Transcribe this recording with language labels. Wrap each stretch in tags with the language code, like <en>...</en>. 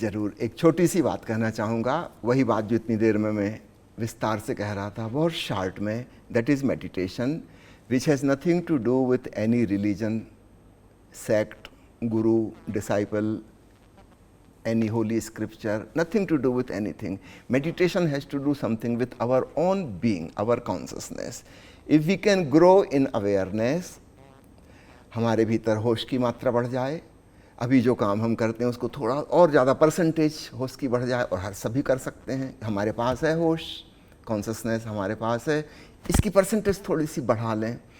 <hi>जरूर एक छोटी सी बात कहना चाहूँगा, वही बात जो इतनी देर में मैं विस्तार से कह रहा था, बहुत शॉर्ट में,</hi> <en>That is meditation which has nothing to do with any religion, sect, guru, disciple, any holy scripture, nothing to do with anything. Meditation has to do something with our own being, our consciousness. If we can grow in awareness,</en> <hi>हमारे भीतर होश की मात्रा बढ़ जाए, अभी जो काम हम करते हैं उसको थोड़ा और ज़्यादा परसेंटेज होश की बढ़ जाए, और हर सभी कर सकते हैं, हमारे पास है होश, कॉन्शसनेस हमारे पास है, इसकी परसेंटेज थोड़ी सी बढ़ा लें।</hi>